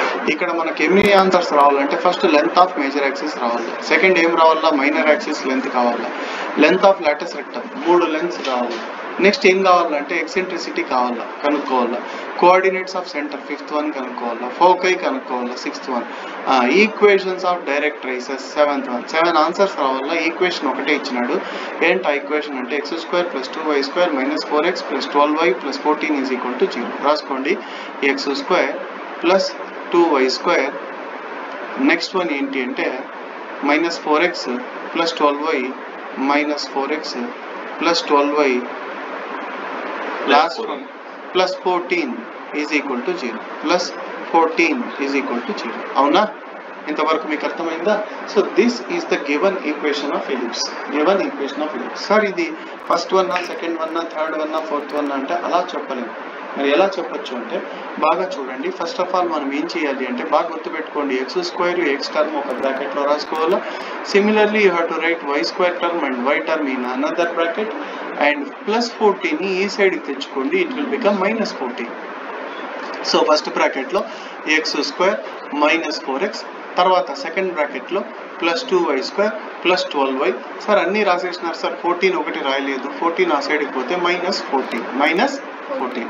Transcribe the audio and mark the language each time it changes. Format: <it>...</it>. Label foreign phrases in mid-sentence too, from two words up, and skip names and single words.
<te>ఇక్కడ మనకి ఎన్ని ఆన్సర్స్ రావాలంటే</te> <en>first length of major axis</en> <te>రావాలి, సెకండ్ ఏం రావాలా</te> <en>minor axis length</en> <te>కావాలా,</te> <en>length of latus rectum</en> <te>3 లెంత్స్ కావాలి, నెక్స్ట్ ఏం కావాలంటే ఎక్సెంట్రిసిటీ కావాలా కనుక్కోవాలా,</te> <en>coordinates of center 5th one</en> <te>కనుక్కోవాలా, ఫోకై కనుక్కోవాలా</te> <en>6th one, equations of direct traces 7th one.</en> <te>7 ఆన్సర్స్ రావాలా. ఈక్వేషన్ ఒకటే ఇచ్చినాడు. ఏంటి ఈక్వేషన్ అంటే x² + 2y² - 4x + 12y + 14 = 0. రాసుకోండి x² + 2y².</te> <en>next one</en> <te>ఏంటి అంటే -4x + 12y - 4x + 12y</te> <en>last one</en> <te>+14 = 0. +14 = 0. అవునా? ఇంతవరకు మీకు అర్థమైందా?</te> <en>so this is the given equation of ellipse.</en> <te>సార్ ఇది</te> <en>first one, second one, third one, fourth one</en> <te>అంటే అలా చెప్పలేము. మరి ఎలా చెప్పొచ్చు అంటే బాగా చూడండి.</te> <en>first of all</en> <te>మనం ఏం చేయాలి అంటే బాగా గుర్తుపెట్టుకోండి, x² x టర్మ్ ఒక బ్రాకెట్లో రాసుకోవాలా.</te> <en>similarly you have to write y² term and y term in another bracket and +14</en> <te>ని ఈ సైడ్కి తెచ్చుకోండి.</te> <en>it will become</en> <te>-14. సో ఫస్ట్ బ్రాకెట్లో x² - 4x, తర్వాత సెకండ్ బ్రాకెట్లో +2y² + 12y. సార్ అన్నీ రాసేసినారు సార్, 14 ఒకటి రాయలేదు. 14 ఆ సైడ్కి పోతే -14.</te>